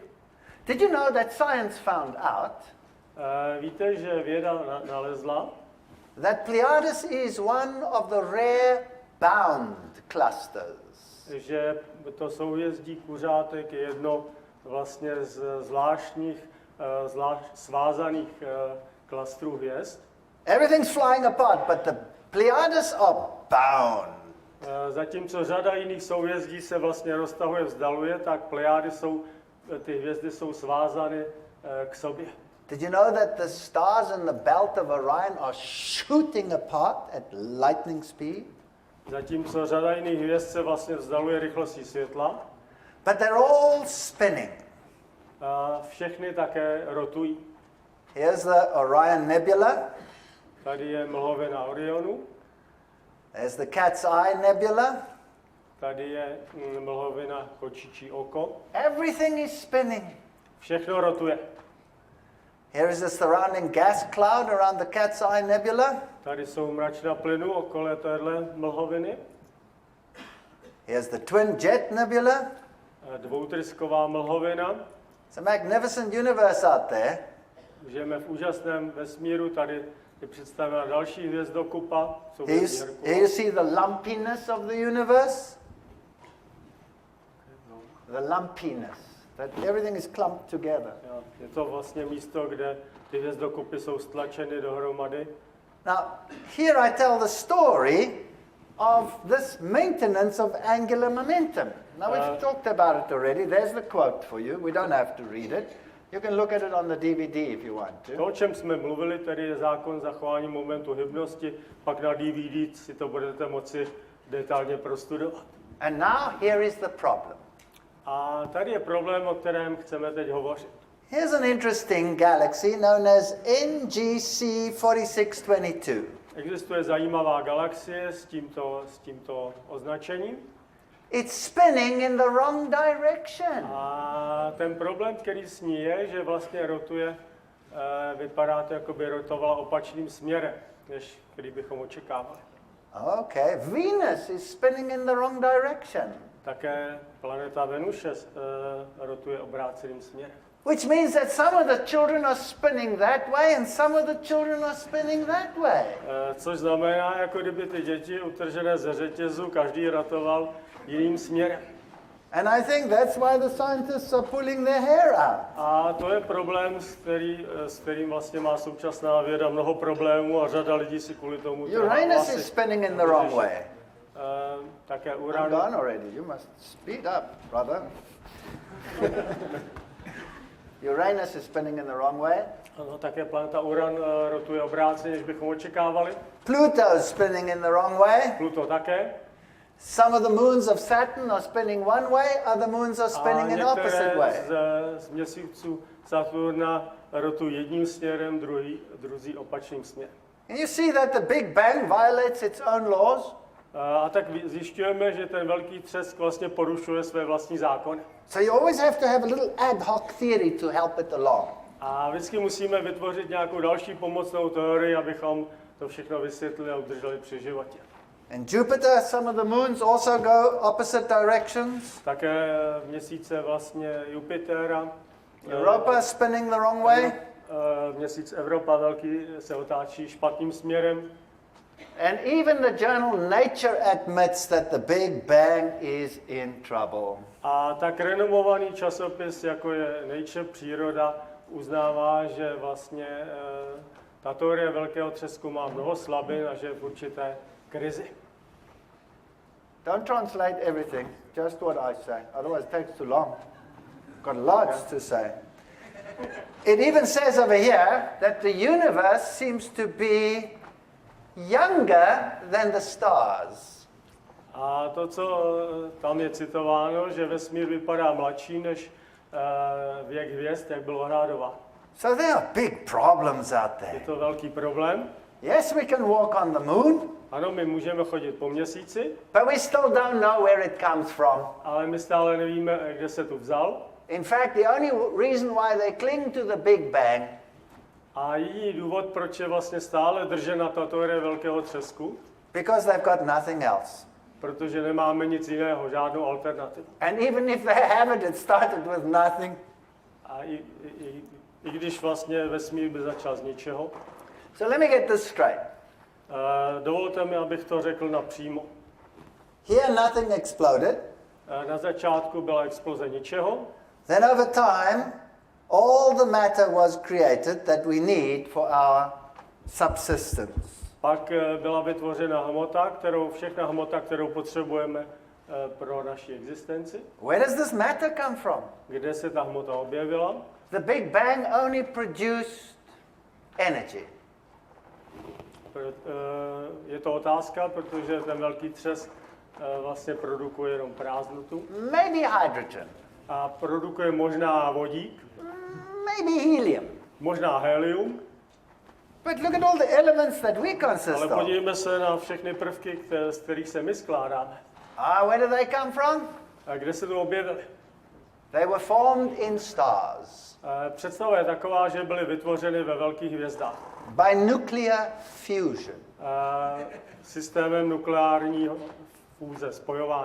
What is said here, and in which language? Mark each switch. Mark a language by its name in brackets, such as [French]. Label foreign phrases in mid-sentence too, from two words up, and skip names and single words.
[English] Did you know that science found out [Czech] Víte, že věda nalezla, [English] that Pleiades is one of the rare bound clusters? [Czech] že to souhvězdí kuřátek je jedno vlastně z zvláštních, svázaných klastrů hvězd. [English] Everything's flying apart, but the Pleiades are bound. [Czech] Zatímco řada jiných souhvězdí se vlastně roztahuje, vzdaluje, tak Plejády ty hvězdy jsou svázány k sobě. [English] Did you know that the stars in the belt of Orion are shooting apart at lightning speed? [Czech] Zatímco řada jiných hvězd se vlastně vzdaluje rychlostí světla, [English] But they're all spinning. [Czech] všechny také rotují. [English] Here's the Orion Nebula. [Czech] Tady je mlhovina Orionu, [English] There's the Cat's Eye Nebula. [Czech] tady je mlhovina Kočičí oko. [English] Everything is spinning. [Czech] Všechno rotuje. [English] Here is the surrounding gas cloud around the Cat's Eye Nebula. [Czech] Tady jsou mračna plynu okolo téhle mlhoviny. [English] Here's the Twin Jet Nebula. [Czech] Dvoutrysková mlhovina. [English] It's a magnificent universe out there. [Czech] Žijeme v úžasném vesmíru, tady je představena další hvězdokupa. [English] Here you see the lumpiness of the universe. The lumpiness. That everything is clumped together. [Czech] Je to vlastně místo, kde ty hvězdokupy jsou stlačeny dohromady. [English] Now, here I tell the story of this maintenance of angular momentum. Now, we've talked about it already. There's the quote for you. We don't have to read it. You can look at it on the DVD if you want to. [Czech] To, o čem jsme mluvili, tedy je zákon zachování momentu hybnosti, pak na DVD si to budete moci detailně prostudovat. [English] And now here is the problem. [Czech] A tady je problém, o kterém chceme teď hovořit. [English] Here's an interesting galaxy known as NGC 4622. [Czech] Existuje zajímavá galaxie s tímto označením. [English] It's spinning in the wrong direction. [Czech] A ten problém, který s ní je, že vlastně rotuje, vypadá to, jako by rotovala opačným směrem, než který bychom očekávali. [English] Okay, Venus is spinning in the wrong direction. [Czech] Také planeta Venuše rotuje obráceným směrem. [English] Which means that some of the children are spinning that way and some of the children are spinning that way. [Czech] Což znamená, jako kdyby ty děti utržené ze řetězu, každý rotoval jiným směrem. [English] And I think that's why the scientists are pulling their hair out. [Czech] A to je problém, s kterým vlastně má současná věda mnoho problémů a řada lidí si kvůli tomu [English] Uranus is spinning in the wrong way. [Czech] Také [English] I'm Uranus. gone already. You must speed up, brother. Uranus is spinning in the wrong way. [Czech] Ano, také planeta Uran rotuje obráceně, než bychom očekávali. [English] Pluto is spinning in the wrong way. [Czech] Pluto také. [English] Some of the moons of Saturn are spinning one way, other moons are spinning in opposite way. [Czech] Z měsíců Saturna rotují jedním směrem, druzí opačným směrem. [English] And you see that the Big Bang violates its own laws. [Czech] A tak zjišťujeme, že ten velký třesk vlastně porušuje své vlastní zákony. [English] So you always have to have a little ad hoc theory to help it along. [Czech] A vždycky musíme vytvořit nějakou další pomocnou teorii, abychom to všechno vysvětlili a udrželi při životě. [English] And Jupiter, some of the moons also go opposite directions. [Czech] Také měsíce vlastně Jupitera. [English] Europa spinning the wrong way. [Czech] Měsíc Evropa velký se otáčí špatným směrem. [English] And even the journal Nature admits that the Big Bang is in trouble. [Czech] A tak renomovaný časopis, jako je Nature, příroda, uznává, že vlastně ta teorie velkého třesku má mnoho slabin a že je v určité krizi. [English] Don't translate everything, just what I say, otherwise it takes too long. Got lots to say. It even says over here that the universe seems to be younger than the stars. [Czech] A to, co tam je citováno, že vesmír vypadá mladší než věk hvězd, jak byl odhadován. [English] So there are big problems out [Czech] Je [English] there. [Czech] to velký problém. [English] Yes, we can walk on the moon, [Czech] Ano, my můžeme chodit po měsíci, [English] but we still don't know where it comes from. [Czech] ale my stále nevíme, kde se tu vzal. [English] In fact, the only reason why they cling to the Big Bang [Czech] A jediný důvod, proč je vlastně stále držena ta teorie velkého třesku, [English] because they've got nothing else. [Czech] protože nemáme nic jiného, žádnou alternativu. [English] And even if they have it, it started with nothing. [Czech] A i když vlastně vesmír by začal z ničeho. [English] So let me get this straight. [Czech] Dovolte mi, abych to řekl napřímo. [English] Here nothing exploded. [Czech] Na začátku byla exploze ničeho. [English] Then over time, all the matter was created that we need for our subsistence. [Czech] Pak byla vytvořena všechna hmota, kterou potřebujeme pro naši existenci. [English] Where does this matter come from? [Czech] Kde se ta hmota objevila? [English] The Big Bang only produced energy. [Czech] Je to otázka, protože ten velký třesk vlastně produkuje jenom prázdnotu. [English] Maybe hydrogen. [Czech] A produkuje možná vodík, [English] Maybe helium. [Czech] možná helium, [English] But look at all the elements that we consist [Czech] ale [English] of. [Czech] podívejme se na všechny prvky, z kterých se my skládáme. [English] Where do they come from? [Czech] A kde se to objevily? [English] They were formed in stars [Czech] Představa je taková, že byly vytvořeny ve velkých hvězdách. [English] by nuclear fusion. [Czech] Systémem nukleárního fúze, spojování.